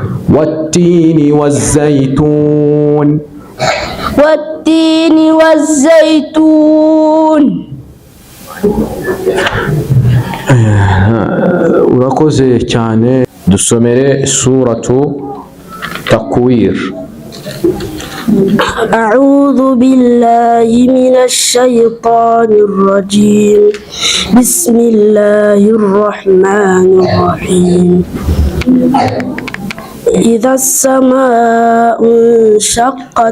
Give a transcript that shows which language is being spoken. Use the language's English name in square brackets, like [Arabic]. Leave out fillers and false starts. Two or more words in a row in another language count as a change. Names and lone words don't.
[Arabic] والتين والزيتون. والتين والزيتون. [Kinyarwanda] urakoze cyane. Dusomere suratu Takwir. [Arabic] أعوذ بالله من الشيطان الرجيم. بسم الله الرحمن الرحيم. إذا السماء انشقت.